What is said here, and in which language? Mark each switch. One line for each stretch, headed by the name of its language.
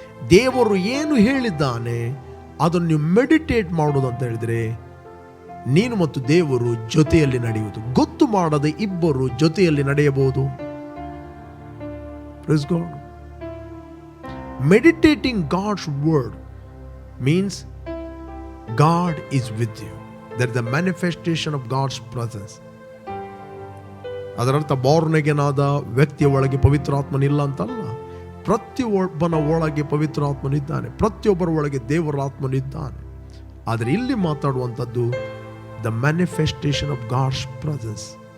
Kannada: ದೇವರು ಏನು ಹೇಳಿದ್ದಾನೆ ಅದನ್ನು ನೀವು ಮೆಡಿಟೇಟ್ ಮಾಡುವುದು ಅಂತ ಹೇಳಿದರೆ, ನೀನು ಮತ್ತು ದೇವರು ಜೊತೆಯಲ್ಲಿ ನಡೆಯುವುದು. ಗೊತ್ತು ಮಾಡದೆ ಇಬ್ಬರು ಜೊತೆಯಲ್ಲಿ ನಡೆಯಬಹುದು.
English: Praise God. Meditating God's word means God is with you. That is the manifestation of God's presence.
Kannada: ಅದರರ್ಥ ಬಾರ್ನ್ ಅಗೇನ್ ಆದ ವ್ಯಕ್ತಿಯ ಒಳಗೆ ಪವಿತ್ರಾತ್ಮನಿಲ್ಲ ಅಂತಲ್ಲ. ಪ್ರತಿಯೊಬ್ಬನ ಒಳಗೆ ಪವಿತ್ರಾತ್ಮನಿದ್ದಾನೆ, ಪ್ರತಿಯೊಬ್ಬರ ಒಳಗೆ ದೇವರ ಆತ್ಮನಿದ್ದಾನೆ. ಆದರೆ ಇಲ್ಲಿ ಮಾತಾಡುವಂಥದ್ದು
English: The manifestation of God's presence.